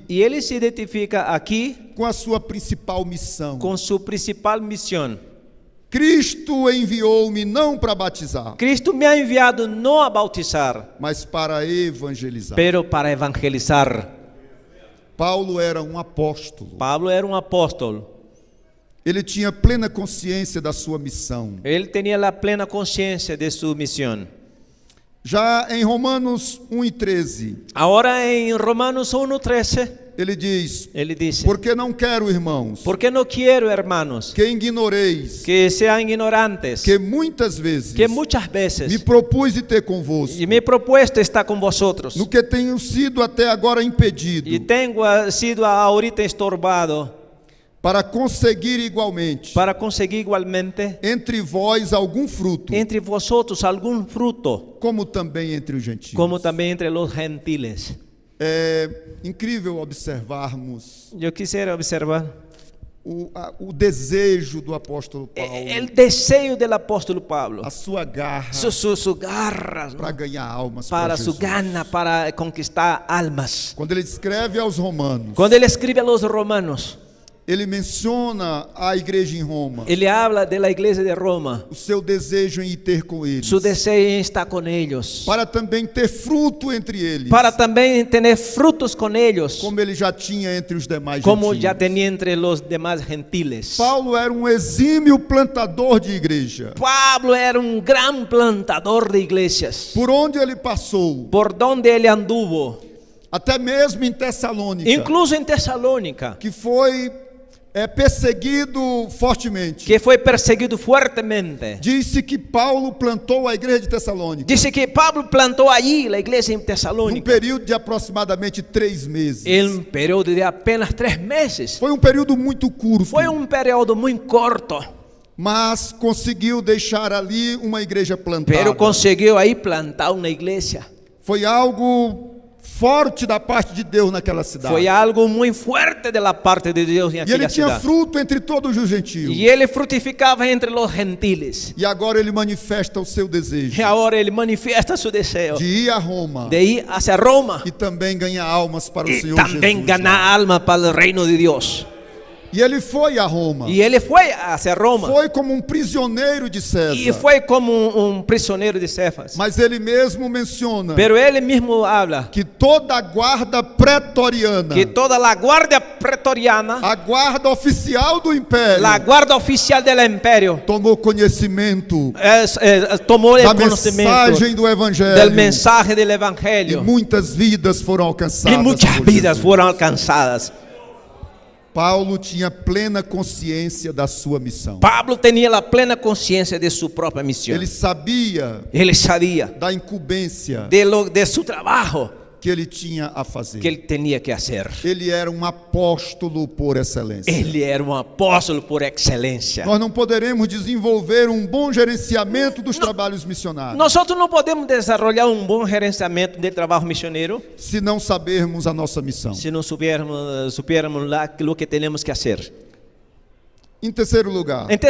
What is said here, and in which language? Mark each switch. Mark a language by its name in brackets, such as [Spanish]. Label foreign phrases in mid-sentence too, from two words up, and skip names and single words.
[Spanish] Y él se identifica aquí [Portuguese] com a sua principal missão. [Spanish] con su principal misión. [Portuguese] Cristo enviou-me não para batizar, [Spanish] Cristo me ha enviado no a bautizar, [Portuguese] mas para evangelizar. [Spanish] pero para evangelizar. [Portuguese] Paulo era um apóstolo. [Spanish] Pablo era un apóstol. [Portuguese] Ele tinha plena consciência da sua missão. [Spanish] Él tenía la plena conciencia de su misión. [Portuguese] Já em Romanos 1:13, [Spanish] Ahora en Romanos 1:13, [Portuguese] ele diz: [Spanish] él dice: [Portuguese] porque não quero, irmãos, [Spanish] porque no quiero, hermanos, [Portuguese] que ignoreis [Spanish] que sean ignorantes, [Portuguese] que muitas vezes [Spanish] que muchas me veces [Portuguese] propus de ter convosco, [Spanish] y me he propuesto estar con vosotros [Portuguese] no que tenho sido até agora impedido, [Spanish] y tengo sido ahorita estorbado [Portuguese] para conseguir igualmente [Spanish] para conseguir igualmente [Portuguese] entre vós algum fruto, [Spanish] entre vosotros algún fruto, [Portuguese] como também entre os gentios. [Spanish] como también entre los gentiles. [Portuguese] É incrível observarmos [Spanish] Yo quisiera observar [Portuguese] o desejo do apóstolo Paulo, [Spanish] el deseo del apóstol Pablo, [Portuguese] a sua garra [Spanish] su garra, [Portuguese] para ganhar almas [Spanish] para para su Jesus. gana para conquistar almas. [Portuguese] Quando ele escreve aos Romanos, [Spanish] Cuando él escribe a los romanos, [Portuguese] ele menciona a igreja em Roma, [Spanish] él habla de la iglesia de Roma, [Portuguese] o seu desejo em ir ter com eles, [Spanish] su deseo en estar con ellos, [Portuguese] para também ter fruto entre eles, [Spanish] para también tener frutos con ellos, [Portuguese] como ele já tinha entre os demais [Spanish] como [Portuguese] gentios. [Spanish] ya tenía entre los demás gentiles. [Portuguese] Paulo era um exímio plantador de igreja. [Spanish] Pablo era un gran plantador de iglesias. [Portuguese] Por onde ele passou, [Spanish] Por donde él anduvo, [Portuguese] até mesmo em Tessalônica, [Spanish] incluso en Tesalónica, [Portuguese] que foi perseguido fortemente. [Spanish] que fue perseguido fuertemente. [Portuguese] Disse que Paulo plantou a igreja de Tessalônica [Spanish] Dice que Pablo plantó allí la iglesia en [Portuguese] num [Spanish] Tesalónica [Portuguese] período de aproximadamente 3 meses. [Spanish] en un periodo de apenas 3 meses. [Portuguese] Foi um período muito curto, [Spanish] Fue un periodo muy corto, [Portuguese] mas conseguiu deixar ali uma igreja plantada. [Spanish] pero consiguió ahí plantar una iglesia. [Portuguese] Foi algo forte da parte de Deus naquela cidade. [Spanish] Fue algo muy fuerte de la parte de Dios en [Portuguese] E ele [Spanish] aquella [Portuguese] tinha [Spanish] ciudad. [Portuguese] fruto entre todos os gentios. [Spanish] Y él frutificaba entre los gentiles. [Portuguese] E agora ele manifesta o seu desejo [Spanish] Y ahora él manifiesta su deseo [Portuguese] de ir a Roma [Spanish] de ir hacia Roma [Portuguese] e também ganhar almas para o [Spanish] y [Portuguese] Senhor [Spanish] también [Portuguese] Jesus. [Spanish] ganar alma para el reino de Dios. [Portuguese] E ele foi a Roma. [Spanish] Y él fue hacia Roma [Portuguese] Foi como um prisioneiro de César. [Spanish] y fue como un prisionero de Cefas. [Portuguese] Mas ele mesmo menciona [Spanish] Pero él mismo habla [Portuguese] que toda a guarda pretoriana, [Spanish] que toda la guardia pretoriana, [Portuguese] a guarda oficial do império, [Spanish] la guardia oficial del imperio, [Portuguese] tomou conhecimento [Spanish] tomó [Portuguese] da [Spanish] el conocimiento [Portuguese] mensagem do evangelho. [Spanish] del mensaje del [Portuguese] E [Spanish] evangelio [Portuguese] muitas vidas foram alcançadas. [Spanish] y muchas [Portuguese] por [Spanish] vidas [Portuguese] Jesus. [Spanish] fueron alcanzadas. [Portuguese] Paulo tinha plena consciência da sua missão. [Spanish] Pablo tenía la plena conciencia de su propia misión. [Portuguese] Ele sabia [Spanish] Él sabía [Portuguese] da incumbência [Spanish] de su trabajo [Portuguese] que ele tinha a fazer. [Spanish] que él tenía que hacer. [Portuguese] Ele era um apóstolo por excelência. [Spanish] Él era un apóstol por excelencia. [Portuguese] Nós não poderemos desenvolver um bom gerenciamento dos trabalhos missionários [Spanish] Nosotros no podemos desarrollar un buen gerenciamiento del trabajo misionero [Portuguese] se não sabermos a nossa missão. [Spanish] si no supiéramos lo que tenemos que hacer. [Portuguese] Em terceiro lugar,